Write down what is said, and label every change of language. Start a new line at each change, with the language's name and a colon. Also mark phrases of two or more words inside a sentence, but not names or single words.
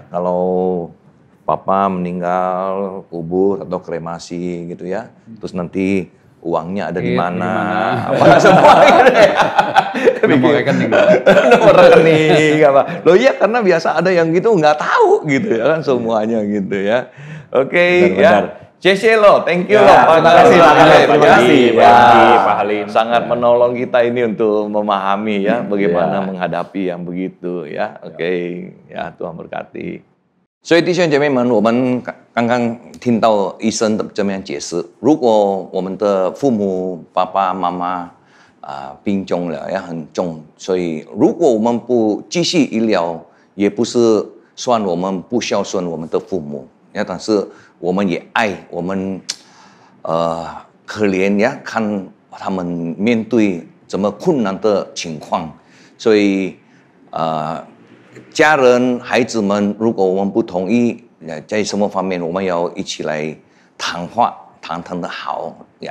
Indonesian: Kalau papa meninggal, kubur atau kremasi gitu ya. Terus nanti uangnya ada di mana? Apa semua gitu ya. Nomor rekening. Nomor rekening apa? Loh iya karena biasa ada yang gitu nggak tahu gitu ya kan semuanya gitu ya. Oke ya. CC lo,
English: thank you
Indonesian: Ya, loh. terima kasih Pak Halim. Terima kasih Pak Halim. Sangat menolong kita ini untuk memahami ya bagaimana menghadapi yang begitu ya. Oke, ya Tuhan berkati。
Chinese: 所以弟兄姐妹们，我们刚刚听到医生的这么样解释，如果我们的父母、爸爸妈妈病重了，也很重，所以如果我们不继续医疗，也不是算我们不孝顺我们的父母，但是我们也爱我们，可怜呀，看他们面对这么困难的情况，所以家人、孩子们，如果我们不同意，在什么方面，我们要一起来谈话，谈的好呀。